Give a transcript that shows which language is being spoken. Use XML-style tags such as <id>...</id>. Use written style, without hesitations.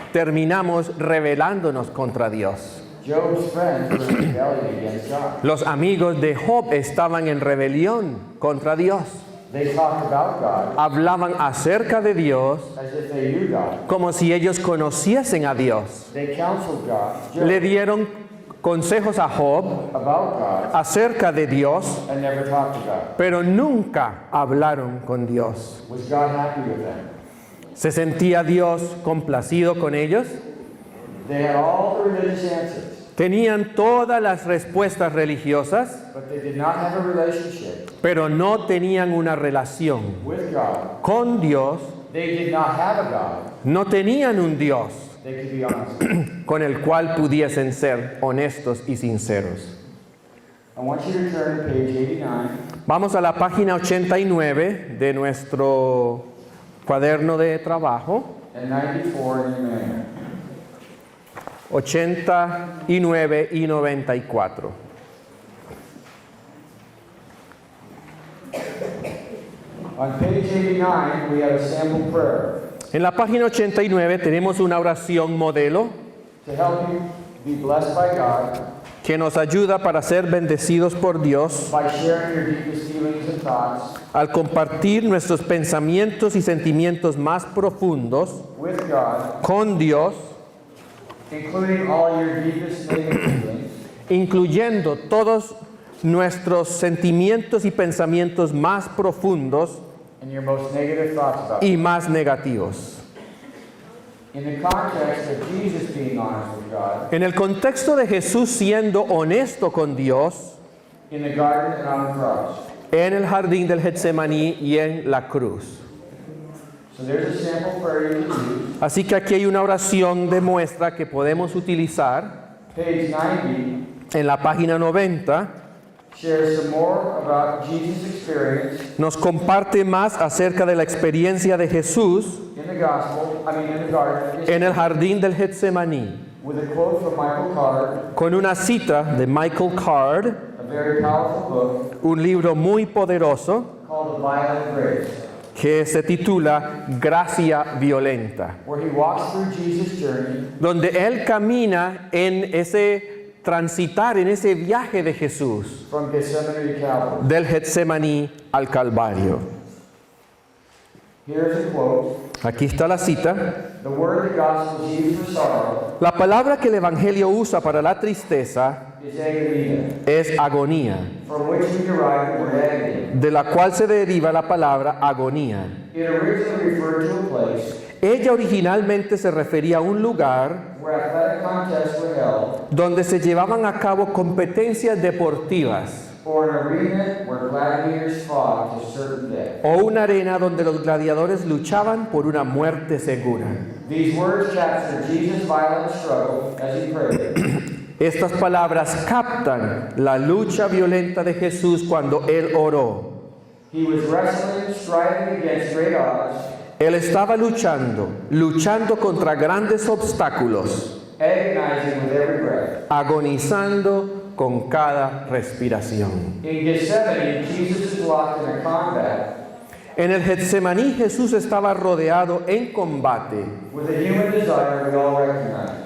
<es>terminamos rebelándonos contra Dios.</es> <en>Job's friends were in rebellion against God.</en> <es>Los amigos de Job estaban en rebelión contra Dios.</es> <en>They talked about God</en> <es>Hablaban acerca de Dios</es> <en>as if they knew God.</en> <es>como si ellos conociesen a Dios.</es> <en>They counseled God, Job,</en> <es>Le dieron consejos a Job</es> <en>about God</en> <es>acerca de Dios,</es> <en>and never talked to God.</en> <es>pero nunca hablaron con Dios.</es> <en>Was God happy with them?</en> <es>¿Se sentía Dios complacido con ellos?</es> <en>They had all the religious answers,</en> <es>Tenían todas las respuestas religiosas,</es> <en>but they did not have a relationship</en> <es>pero no tenían una relación</es> <en>with God.</en> <es>con Dios.</es> <en>They did not have a God</en> <es>No tenían un Dios</es> <en>they could be honest with.</en> <es>con el cual pudiesen ser honestos y sinceros.</es> <en>I want you to turn to page 89.</en> <es>Vamos a la página 89 de nuestro cuaderno de trabajo.</es> <en>And 94 in your manual.</en> <es>89 y 94.</es> <en>On page 89, we have a sample prayer</en> <es>En la página 89 tenemos una oración modelo</es> <en>to help you be blessed by God</en> <es>que nos ayuda para ser bendecidos por Dios</es> <en>by sharing your deepest feelings and thoughts</en> <es>al compartir nuestros pensamientos y sentimientos más profundos</es> <en>with God,</en> <es>con Dios,</es> <en>including all your deepest negative feelings,</en> <es>incluyendo todos nuestros sentimientos y pensamientos más profundos</es> <en>and your most negative thoughts about</en> <es>y</es> <en>God.</en> <es>más negativos.</es> <en>In the context of Jesus being honest with God,</en> <es>En el contexto de Jesús siendo honesto con Dios,</es> <en>in the garden and on the cross.</en> <es>en el jardín del Getsemaní y en la cruz.</es> <en>So there's a sample prayer you can use.</en> <es>Así que aquí hay una oración de muestra que podemos utilizar.</es> <en>Page 90</en> <es>En la página 90</es> <en>shares some more about Jesus' experience</en> <es>nos comparte más acerca de la experiencia de Jesús</es> <en>in the in the garden,</en> <es>en el jardín del Getsemaní,</es> <en>with a quote from Michael Card,</en> <es>con una cita de Michael Card,</es> <en>a very powerful book</en> <es>un libro muy poderoso</es> <en>called The Violent Grace,</en> <es>que se titula Gracia Violenta,</es> <en>where he walks through Jesus' journey</en> <es>donde él camina en ese transitar, en ese viaje de Jesús,</es> <en>from Gethsemane to Calvary.</en> <es>del Getsemaní al Calvario.</es> <en>Here's a quote.</en> <es>Aquí está la cita.</es> <en>The word the gospel is used for sorrow</en> <es>La palabra que el Evangelio usa para la tristeza</es> <en>is agonia,</en> <es>es agonía,</es> <en>from which we derive the word agony.</en> <es>de la cual se deriva la palabra agonía.</es> <en>It originally referred to a place</en> <es>Ella originalmente se refería a un lugar</es> <en>where athletic contests were held,</en> <es>donde se llevaban a cabo competencias deportivas</es> <en>or an arena where gladiators fought to certain death.</en> <es>o una arena donde los gladiadores luchaban por una muerte segura.</es> <en>These words capture Jesus' violent struggle as he prayed.</en> <es>Estas palabras captan la lucha violenta de Jesús cuando él oró.</es> <en>He was wrestling, striving against great odds,</en> <es>Él estaba luchando contra grandes obstáculos,</es> <en>agonizing with every breath.</en> <es>agonizando con cada respiración.</es> <en>In Gethsemane, Jesus is locked in a combat</en> <es>En el Getsemaní Jesús estaba rodeado en combate</es> <en>with a human desire we all recognize</en>